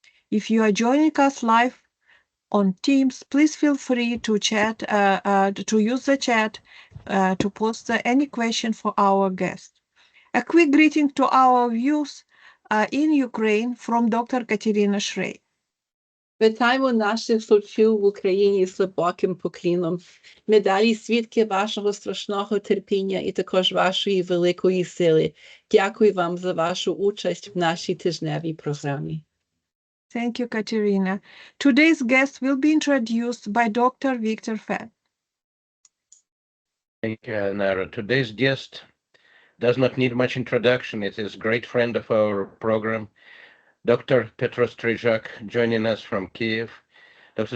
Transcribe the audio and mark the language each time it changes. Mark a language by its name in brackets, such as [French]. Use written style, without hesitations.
[English] If you are joining us live on Teams, please feel free to use the chat to post any question for our guest. A quick greeting to our viewers in Ukraine from Dr. Katerina Shrey. [Ukrainian] Вітаємо наших слухачів в Україні з глибоким покліном. Ми далі свідки вашого страшного терпіння і також вашої великої сили. Дякую вам за вашу участь в нашій тижневій програмі. [English] Thank you, Katerina. Today's guest will be introduced by Dr. Victor Fett. Thank you, Nara. Today's guest does not need much introduction. It is a great friend of our program, Dr. Petro Strizhak, joining us from Kiev. Dr.